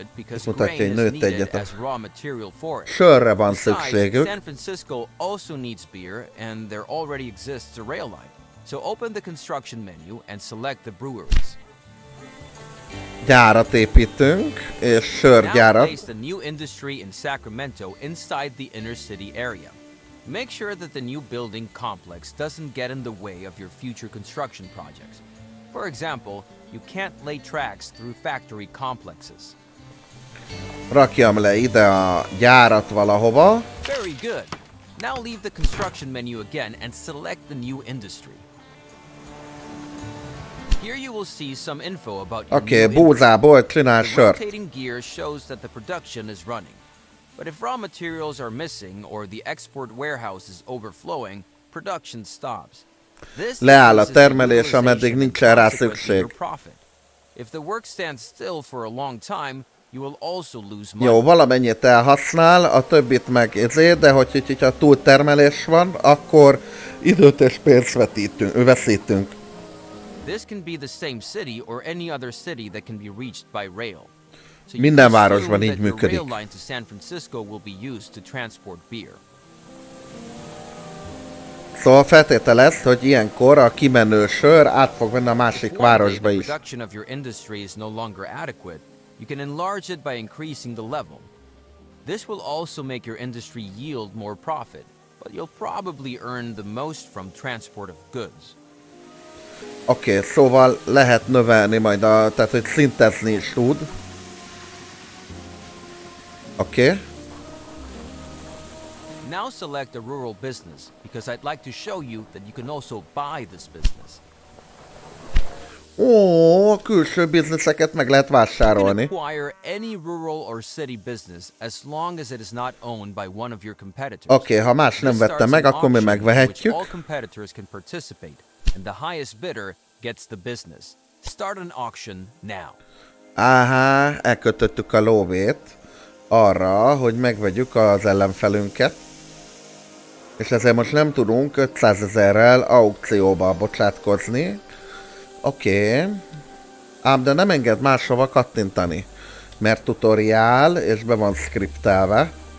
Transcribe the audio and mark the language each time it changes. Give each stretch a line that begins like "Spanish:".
Hungarian: Ezt mutatja, hogy nőtt egyet a sörre van szükségük.
English: San Francisco also needs beer, and there already exists a rail line. So open the construction menu and select the breweries.
Hungarian: Gyárat építünk, és sörgyárat.
English: Now place the new industry in Sacramento inside the inner city area. Make sure that the new building complex doesn't get in the way of your future construction projects. For example, you can't lay tracks through factory complexes.
Hungarian: Rakjam le ide a gyárat valahova.
English: Very good. Now leave the construction menu again and select the new industry. Here you will see some info about your new
Hungarian: búzából csinál sört.
English: The rotating gear shows that the production is running. But if raw materials are missing or the export warehouse is overflowing, production stops.
Hungarian: Leáll a termelés, ameddig nincsen rá szükség.
English: If the work stands still for a long time, you will also lose money.
Hungarian: Jó, valamennyit elhasznál, a többit meg ezért, de hogyha túltermelés van, akkor időt és pénzt veszítünk.
English: This can be the same city or any other city that can be reached by rail. So
Hungarian: minden városban így működik.
English: Rail line to San Francisco will be used to transport beer.
Hungarian: Szóval feltételez, hogy ilyenkor a kimenő sör át fog menni a másik városba is.
English: Production of your industry is no longer adequate. You can enlarge it by increasing the level. This will also make your industry yield more profit, but you'll probably earn the most from transport of goods.
Hungarian: Oké, szóval lehet növelni majd tehát hogy szintezni is tud. Oké.
English: Now select a rural business, because I'd like to show you that you can also buy this business.
Hungarian: Ó, külső bizniszeket meg lehet vásárolni.
English: You can acquire any rural or city business as long as it is not owned by one of your competitors.
Hungarian: Oké, ha más nem vette meg, akkor mi megvehetjük.
English: All competitors can participate, and the highest bidder gets the business. Start an auction now.
Hungarian: Áhá, elkötöttük a lóvét arra, hogy megvegyük az ellenfelünket. És ezért most nem tudunk 500 000-rel aukcióba bocsátkozni. Oké. Ám de nem enged máshova kattintani. Mert tutoriál, és be van skriptelve.